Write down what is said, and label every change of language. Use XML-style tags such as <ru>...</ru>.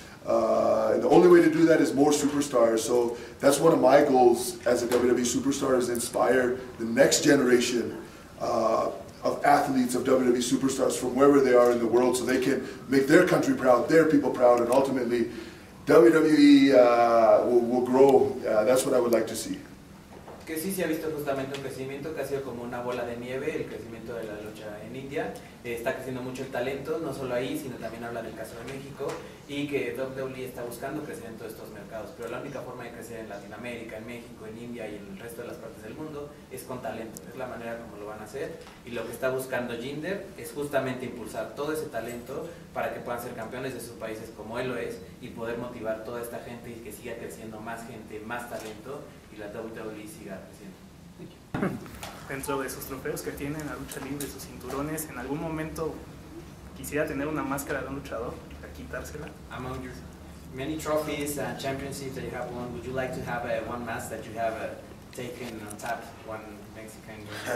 <en>And the only way to do that is more superstars. So that's one of my goals as a WWE superstar, is inspire the next generation of athletes, of WWE superstars from wherever they are in the world, so they can make their country proud, their people proud, and ultimately WWE will grow. That's what I would like to see.</en> <es>Que sí se ha visto justamente un crecimiento que ha sido como una bola de nieve, el crecimiento de la lucha en India. Está creciendo mucho el talento, no solo ahí, sino también habla del caso de México, y que WWE está buscando crecer en todos estos mercados, pero la única forma de crecer en Latinoamérica, en México, en India y en el resto de las partes del mundo es con talento, es la manera como lo van a hacer, y lo que está buscando Jinder es justamente impulsar todo ese talento para que puedan ser campeones de sus países como él lo es, y poder motivar toda esta gente y que siga creciendo más gente, más talento, y la WWE siga creciendo. Dentro de sus trofeos que tiene en la lucha libre, sus cinturones, ¿en algún momento quisiera tener una máscara de un luchador para quitársela?</es> <en>Among your many trophies and championships that you have won, would you like to have one mask that you have taken on top, one Mexican?</en>